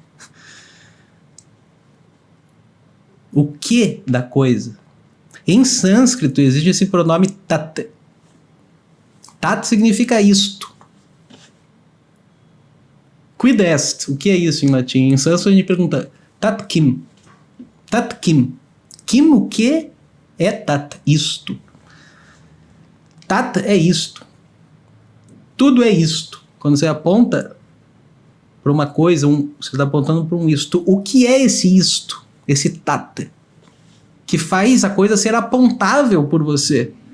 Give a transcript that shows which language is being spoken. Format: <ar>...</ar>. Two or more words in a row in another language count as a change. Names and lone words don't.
<pt>O que da coisa? Em sânscrito existe esse pronome tat. Tat significa isto.</pt> <la>Quid est?</la> <pt>O que é isso em latim? Em sânscrito a gente pergunta</pt> <sa>तत् किम्. तत् किम्.</sa> <pt>Kim o que é tat? Isto. Tat é isto. Tudo é isto. Quando você aponta para uma coisa, você está apontando para um isto. O que é esse isto? Esse tat? Que faz a coisa ser apontável por você.</pt>